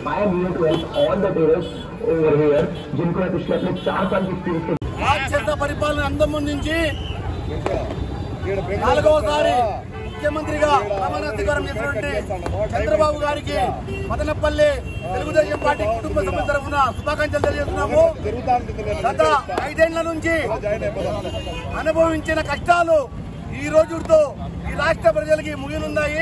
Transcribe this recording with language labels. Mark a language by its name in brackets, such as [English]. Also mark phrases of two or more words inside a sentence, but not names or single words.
[English] I am here to help all the tailors over here [Hindi] जिनको मैं पिछले अपने 4 साल की एक्सपीरियंस के [Telugu] రాక్షస పరిపాలన అందం నుంచి 4వసారి ముఖ్యమంత్రిగా ప్రమాణ స్వీకారం చేసినటువంటి చంద్రబాబు గారికి మదనపల్లి తెలుగుదేశం పార్టీ కుటుంబ సభ్యుల తరఫున శుభాకాంక్షలు తెలియజేస్తున్నాము. గత 5 ఏళ్ల నుంచి అనుభవించిన కష్టాలు ఈ రోజుతో ఈ రాష్ట్ర ప్రజలకి ముగినున్నాయి.